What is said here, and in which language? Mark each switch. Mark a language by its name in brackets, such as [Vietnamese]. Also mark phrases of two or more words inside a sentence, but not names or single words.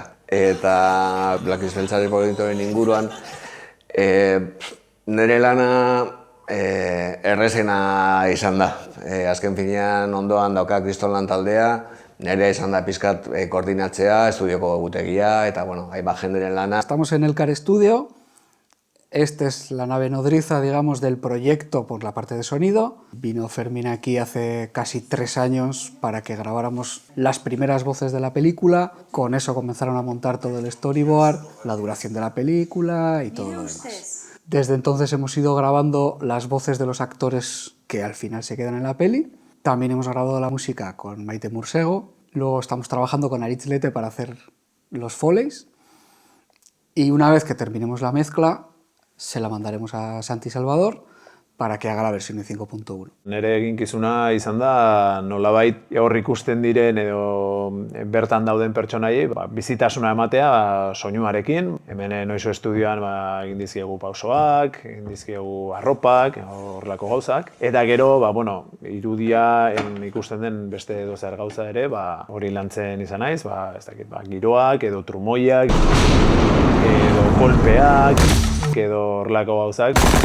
[Basque] Eta Blakiz Beltzaren proiektuaren inguruan, nire lana errezena izan da. Azken finean ondoan dauka Kristonlan taldea, nire izan da pizkat koordinatzea, estudioko egutegia, eta hainbat jenderen lana. [Spanish] Estamos en el Car Studio. Esta es la nave nodriza, digamos, del proyecto por la parte de sonido. Vino Fermín aquí hace casi 3 años para que grabáramos las primeras voces de la película. Con eso comenzaron a montar todo el storyboard, la duración de la película y todo lo demás. Desde entonces hemos ido grabando las voces de los actores que al final se quedan en la peli. También hemos grabado la música con Maite Mursego. Luego estamos trabajando con Aritz Lete para hacer los foleys. Y una vez que terminemos la mezcla, se la mandaremos a Santi Salvador para que haga la versión de 5.1. [Basque] Nere eginkizuna izan da nolabait hor ikusten diren edo bertan dauden pertsonaiei bizitasuna ematea soinuarekin. Hemen Noiso Estudioan egin dizkiegu pausoak, egin dizkiegu arropak, horrelako gauzak. Eta gero, irudia ikusten den beste edozer gauza ere, hori lantzen izan naiz, giroak edo trumoiak, edo kolpeak, edo horrelako gauzak.